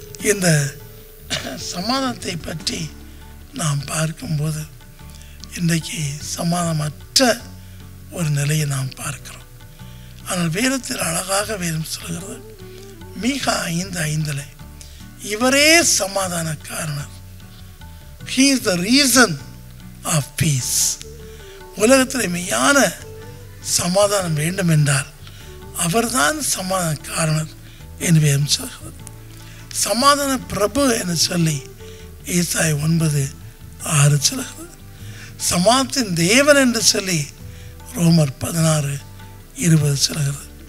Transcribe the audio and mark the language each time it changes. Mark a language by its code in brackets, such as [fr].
[ta] இந்த சமாதானத்தை பற்றி நாம் பார்க்கும்போது இன்றைக்கு சமாதானமற்ற ஒரு நிலையை நாம் பார்க்கிறோம். ஆனால் வேதத்தில் அழகாக வேதம் சொல்கிறது, மீகா 5:5 இவரே சமாதான காரணர். [en] He is the reason of peace. [ta] உலகத்தில் மெய்யான சமாதானம் வேண்டும் என்றால் அவர்தான் சமாதான காரணர் என்று வேதம் சொல்கிறது. சமாதான பிரபு என்று சொல்லி ஏசாயா 9:6 சொல்கிறது. சமாதானத்தின் தேவன் என்று சொல்லி ரோமர் 16:20 சொல்கிறது.